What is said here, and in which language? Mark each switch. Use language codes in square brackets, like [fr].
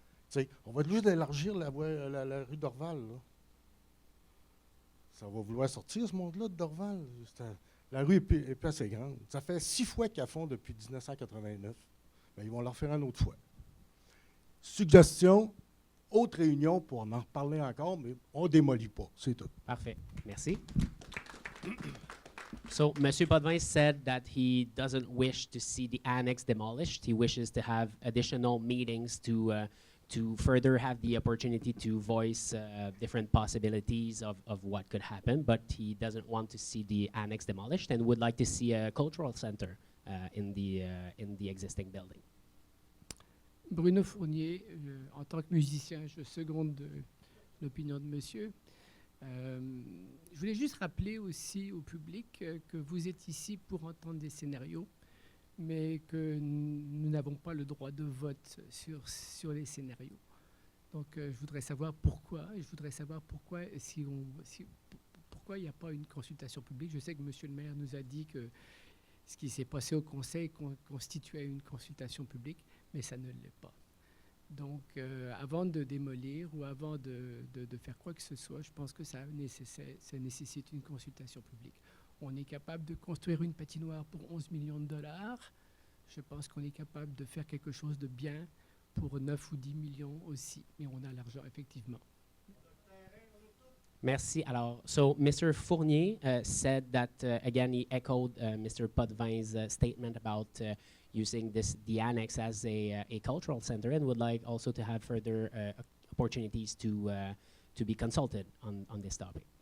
[fr] Tu sais, on va être obligé d'élargir la rue Dorval, là. Ça va vouloir sortir, ce monde-là, de Dorval. La rue est plus assez grande. Ça fait 6 fois qu'ils la font depuis 1989. Bien, ils vont leur faire une autre fois. Suggestion, autre réunion pour en reparler encore, mais on ne démolit pas, c'est tout. Parfait. Merci. [en] So, Monsieur Potvin said that he doesn't wish to see the annex demolished. He wishes to have additional meetings to further have the opportunity to voice different possibilities of what could happen, but he doesn't want to see the annex demolished and would like to see a cultural center in the existing building. [fr] Bruno Fournier, en tant que musicien, je seconde l'opinion de monsieur. Je voulais juste rappeler aussi au public que vous êtes ici pour entendre des scénarios, mais que nous n'avons pas le droit de vote sur les scénarios. Donc, je voudrais savoir pourquoi. Et je voudrais savoir pourquoi, pourquoi il n'y a pas une consultation publique. Je sais que M. le maire nous a dit que ce qui s'est passé au conseil constituait une consultation publique, mais ça ne l'est pas. Donc, avant de démolir ou avant de faire quoi que ce soit, je pense que ça nécessite une consultation publique. On est capable de construire une patinoire pour 11 millions de dollars. Je pense qu'on est capable de faire quelque chose de bien pour 9 ou 10 millions aussi. Mais on a l'argent, effectivement. Merci. Alors, [en] so Mr. Fournier said that, again, he echoed Mr. Potvin's statement about using the annex as a cultural center, and would like also to have further opportunities to be consulted on this topic.